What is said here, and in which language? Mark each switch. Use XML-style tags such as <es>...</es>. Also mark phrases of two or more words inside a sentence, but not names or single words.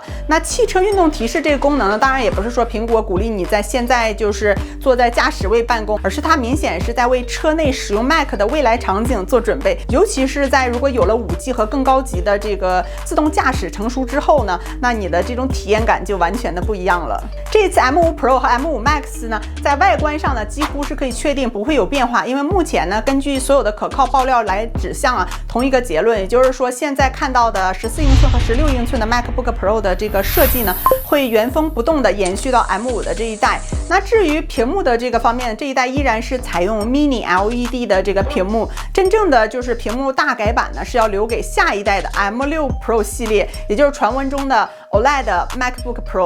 <zh>那汽車運動提示這個功能呢，當然也不是說蘋果鼓勵你在現在就是坐在駕駛位辦公，而是它明顯是在為車內使用 Mac 的未來場景做準備，尤其是在如果有了5G 和更高級的這個自動駕駛成熟之後呢，那你的這種體驗感就完全的不一樣了。這次 M5 Pro 和 M5 Max 呢，在外觀上呢，幾乎是可以確定不會有變化，因為目前呢，根據所有的可靠爆料來指向啊，同一個結論，也就是說，現在看到的14英寸和16英寸的 MacBook Pro 的這個設計呢，會原封不動的延續到 M5 的這一代。那至於屏幕的這個方面，這一代依然是採用 Mini LED 的這個屏幕，真正的就是屏幕大改版呢，是要留給下一代的 M6 Pro 系列，也就是傳聞中的 OLED MacBook Pro。</zh>